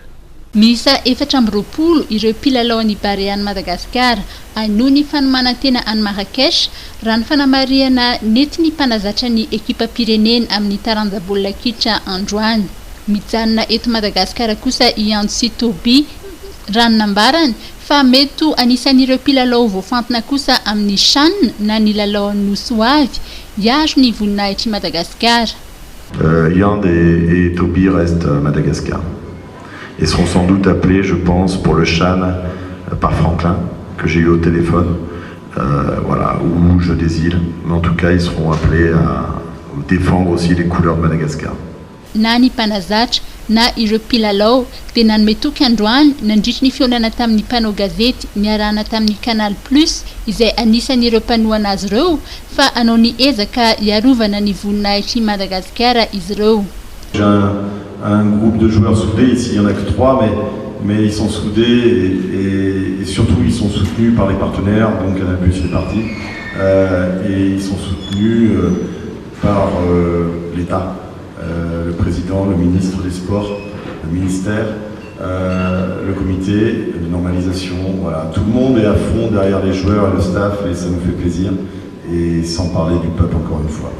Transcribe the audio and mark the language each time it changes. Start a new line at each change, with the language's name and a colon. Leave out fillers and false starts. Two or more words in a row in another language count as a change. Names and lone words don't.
Malagasy: Misa 420 ireo mpilalao any Bary any Madagasikara noho ny fanomanantena any Marrakech raha ny fanamariana nentin'ny mpanazatra ny ekipa pireneny amin'ny taranja-baolina kitra androany. Mijanona eto Madagasikara kosa Ian Sitobi raha nambarany fa mety anisan'ireo mpilalao voafantina kosa amin'ny CHAN na ny lalaon'ny soavy hiaro ny voninahitry Madagasikara.
French: Ian et Toby restent à Madagascar et seront sans doute appelés, je pense, pour le CHAN par Franklin que j'ai eu au téléphone, voilà, ou Jeux des îles, mais en tout cas ils seront appelés à défendre aussi les couleurs de Madagascar.
Malagasy: Na ny mpanazatra na ireo mpilalao dia nanometoky androany nandritra ny fionana tamin'ny mpanao gazety niarahana tamin'ny Canal Plus izay anisan'ireo mpanohana azy ireo fa anao ny ezaka hiarovana ny voninahitry Madagasikara izy ireo.
French: J'ai un groupe de joueurs soudés, ici il n'y en a que 3 mais ils sont soudés et surtout ils sont soutenus par les partenaires, donc Canal Plus fait partie, et ils sont soutenus par l'État. Le président, le ministre des Sports, le ministère, le comité de normalisation, voilà, tout le monde est à fond derrière les joueurs et le staff et ça nous fait plaisir, et sans parler du peuple encore une fois.